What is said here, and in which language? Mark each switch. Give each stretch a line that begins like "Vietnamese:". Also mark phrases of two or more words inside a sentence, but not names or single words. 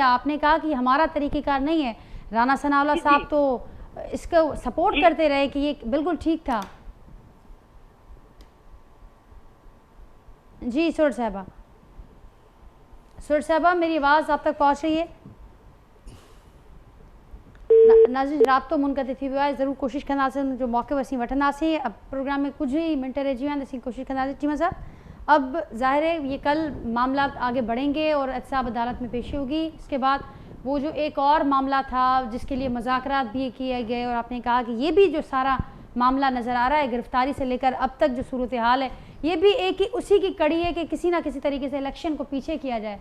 Urdu: آپ نے کہا کہ ہمارا طریقہ کار نہیں ہے، رانا ثناء اللہ صاحب تو اس کو سپورٹ کرتے رہے کہ یہ بالکل ٹھیک تھا. جی صورت صاحبہ میری آواز آپ تک پہنچ رہی ہے?
Sindhi: नाज़रीन राब्तो मुनक़ति थी वियो आहे, ज़रूर कोशिश कंदासीं जो मौक़े असीं वठंदासीं।
Urdu: اب پروگرام میں کچھ ہی منٹ
Sindhi: रहिजी विया आहिनि, असीं कोशिश कंदासीं।
Urdu: چیمہ صاحب، اب ظاہر ہے یہ کل معاملہ آگے بڑھیں گے اور احتساب عدالت میں پیشی ہوگی. اس کے بعد وہ جو ایک اور معاملہ تھا جس کے لیے مذاکرات بھی کیے گئے اور آپ نے کہا کہ یہ بھی جو سارا معاملہ نظر آ رہا ہے گرفتاری سے لے کر اب تک جو صورت حال ہے یہ بھی ایک ہی اسی کی کڑی ہے کہ کسی نہ کسی طریقے سے الیکشن کو پیچھے کیا جائے.